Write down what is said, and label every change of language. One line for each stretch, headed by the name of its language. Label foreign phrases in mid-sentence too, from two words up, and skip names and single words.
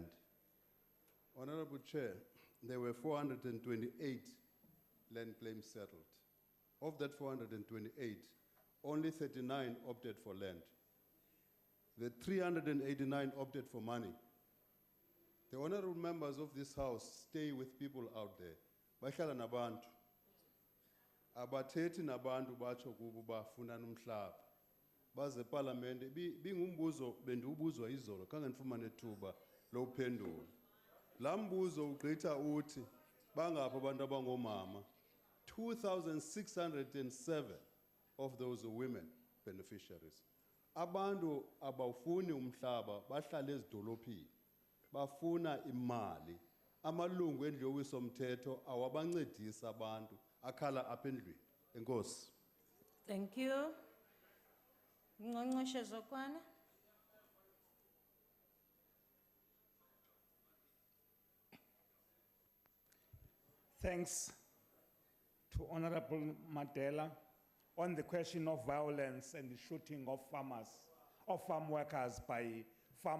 English: Honorable Chair, there were 428 land claims settled. Of that 428, only 39 opted for land. The 389 opted for money. The honorable members of this House stay with people out there.
Xhosa: Bahlala nabantu. Abathethi nabantu batsho kubo bafuna umhlaba. Baze parliament bingumbuzo bendiubuzwa izolo kanganifumane ethuba lophendula. Lambuzo ugqitha uthi bangapha abantu abangomama.
English: 2,607 of those are women beneficiaries.
Xhosa: Abantu abafuni umhlaba bahlala ezidolophini. Bafuna imali. Amalungu endlu yowisomthetho awabancedisa abantu akhala apha endlwini. Enkosi.
English: Thank you. Ngqongqoshe Zokwana. Thanks to Honorable Mandela on the question of violence and the shooting of farm workers by farmers.